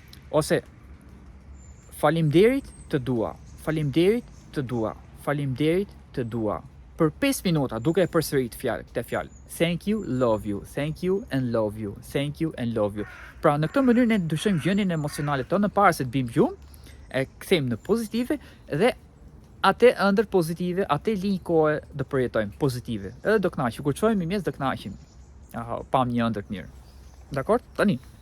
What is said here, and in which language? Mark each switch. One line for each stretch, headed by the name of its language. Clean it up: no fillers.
Albanian: Ose faleminderit të dua, faleminderit të dua, faleminderit të dua. Për 5 minuta duke e përsërit këtë fjalë.
English: Thank you, love you, thank you and love you, thank you and love you.
Albanian: Pra në këtë mënyrë ne ndryshojmë gjendjen emocionale tonë para se të bim gjumë, e kthejmë në pozitive dhe atë ëndër pozitive, atë linjë kohe do përjetojmë pozitive. Edhe do kënaqemi, kur çojmë mes do kënaqemi. Pam një ëndër të mirë. Dakor? Tani.